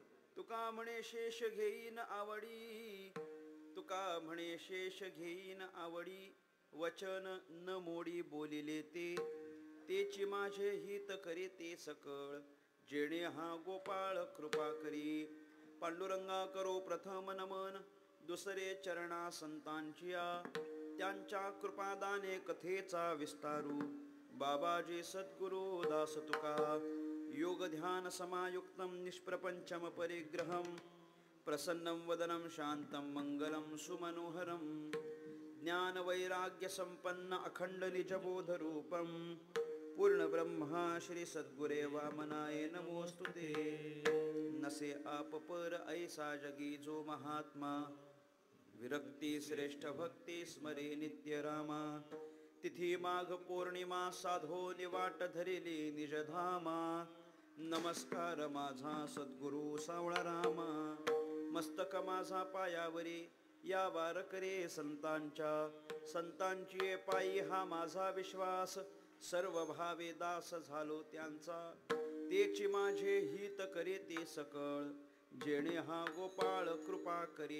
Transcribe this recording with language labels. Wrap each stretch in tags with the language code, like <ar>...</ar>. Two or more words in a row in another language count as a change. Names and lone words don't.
<mr>तुका म्हणे शेष घेईन आवडी, तुका म्हणे शेष घेईन आवडी, वचन न मोडी बोलिले ते, तेची माझे हित करे ते सकळ, जेणे हा गोपाळ कृपा करी। पांडुरंगा करो प्रथम नमन, दुसरे चरणा संतांचिया, त्यांच्या कृपादाने कथेचा विस्तारू, बाबाजी सद्गुरु दास तुका।</mr> <sa>योग ध्यान समायुक्तम निष्प्रपंचम परिग्रहम, प्रसन्नं वदनं शांतं मंगलं सुमनोहरं, ज्ञान वैराग्य संपन्न अखंड निजबोध रूपं, पूर्ण ब्रह्मा श्री सद्गुरे वामनाय नमोस्तुते।</sa> <mr>नसे आप पर ऐसा जगी जो महात्मा, विरक्ती श्रेष्ठ भक्ती स्मरे नित्य रामा, तिथी माघ पौर्णिमा साधो निवाट धरिली निजधामा, नमस्कार माझा सद्गुरु सावळा रामा, मस्तक माझा पायावरी या वारकरी संतांच्या. संतांची पायी हा माझा विश्वास, सर्व भावे दास झालो त्यांचा. तेची माझे हित करे ते सकळ, जेणे हा गोपाळ कृपा करी.</mr>